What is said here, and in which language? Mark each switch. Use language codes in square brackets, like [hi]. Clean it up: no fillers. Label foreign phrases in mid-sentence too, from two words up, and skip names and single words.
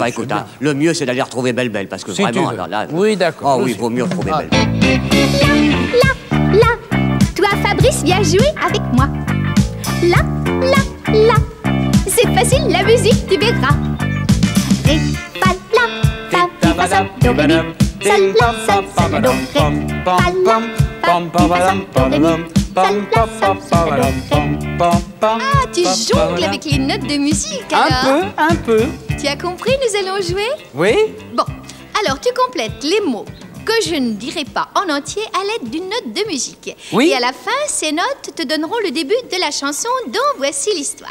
[fr] enfin, écoute, le mieux, c'est d'aller retrouver Belle-Belle, parce que si vraiment, là... Oui, d'accord. Oh oui, il vaut mieux retrouver Belle-Belle. Là, toi, Fabrice, viens jouer avec moi. Là, c'est facile, la musique, tu verras. Ré, fa, la, fa, mi, fa, sol, do, ré, mi. Sol, la, sol, sol, do, ré. Fa, la, fa, mi, fa, sol, do, ré, mi. Sol, la, sol, sol, do, ré. Ah, tu jongles avec les notes de musique, alors? Un peu. Tu as compris, nous allons jouer? Oui. Bon, alors tu complètes les mots que je ne dirai pas en entier à l'aide d'une note de musique. Oui. Et à la fin, ces notes te donneront le début de la chanson dont voici l'histoire.